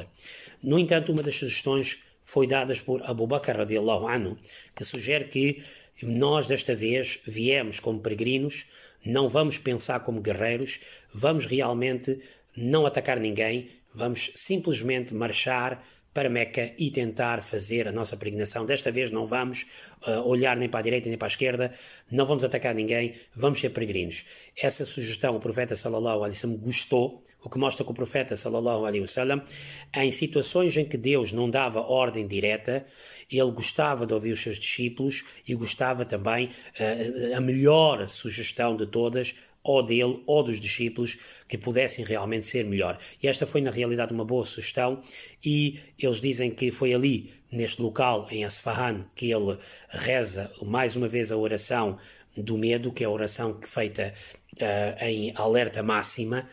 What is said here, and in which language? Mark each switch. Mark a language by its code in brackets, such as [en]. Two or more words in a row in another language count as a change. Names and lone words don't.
[pt] No entanto, uma das sugestões foi dada por Abu Bakr [ar] رضي الله عنه, [pt] que sugere que nós desta vez viemos como peregrinos, não vamos pensar como guerreiros, vamos realmente não atacar ninguém, vamos simplesmente marchar para Meca e tentar fazer a nossa peregrinação. Desta vez não vamos olhar nem para a direita nem para a esquerda, não vamos atacar ninguém, vamos ser peregrinos. Essa sugestão o profeta [ar] صلى الله عليه وسلم [pt] gostou, o que mostra que o profeta [ar] صلى الله عليه وسلم, [pt] em situações em que Deus não dava ordem direta, ele gostava de ouvir os seus discípulos e gostava também, a melhor sugestão de todas, ou dele ou dos discípulos, que pudessem realmente ser melhor. E esta foi na realidade uma boa sugestão, e eles dizem que foi ali, neste local, em Asfahan, que ele reza mais uma vez a oração do medo, que é a oração feita em alerta máxima.